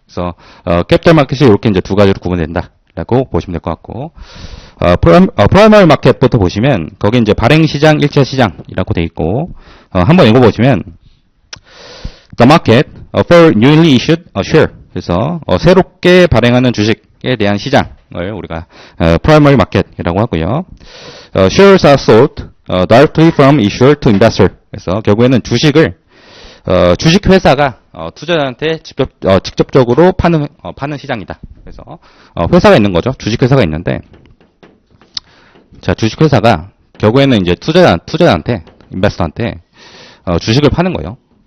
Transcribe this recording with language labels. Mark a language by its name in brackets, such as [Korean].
[Korean] 그래서, 캐피탈 마켓이 이렇게 이제 두 가지로 구분된다. 라고 보시면 될 것 같고, 프라이머리 마켓부터 보시면, 거기 이제 발행시장, 1차 시장이라고 돼 있고, 한번 읽어보시면, [English] The market for newly issued share. [Korean] 그래서, 새롭게 발행하는 주식에 대한 시장을 우리가, 프라이머리 마켓이라고 하고요. [English] Shares are sold directly from issuer to investor. [Korean] 그래서 결국에는 주식을, 주식회사가, 투자자한테 직접적으로 파는 시장이다. 그래서, 회사가 있는 거죠. 주식회사가 있는데, 자, 주식회사가 결국에는 이제 투자자한테, 인베스터한테, 주식을 파는 거예요.